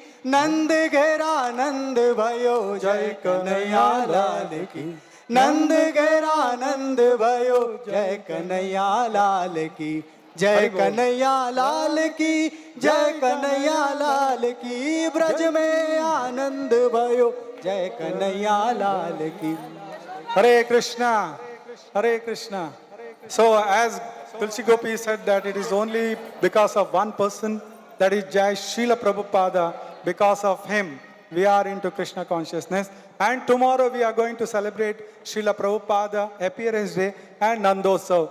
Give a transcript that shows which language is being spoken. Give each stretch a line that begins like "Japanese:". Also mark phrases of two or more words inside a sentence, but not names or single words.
Hindi: नंद घेरा नंद भयो जय कन्हैया लाल की, नंद घेरा नंद भयो जय कन्हैया लाल की। जय कन्हैया लाल की, जय कन्हैया लाल की। ब्रज में आनंद भयो जय कन्हैया लाल की। हरे कृष्णा हरे कृष्णा।
English: So as Tulsi Gopi said that it is only because of one person, that is Jai Srila Prabhupada. Because of him we are into Krishna consciousness, and tomorrow we are going to celebrate Srila Prabhupada appearance day and Nandotsav.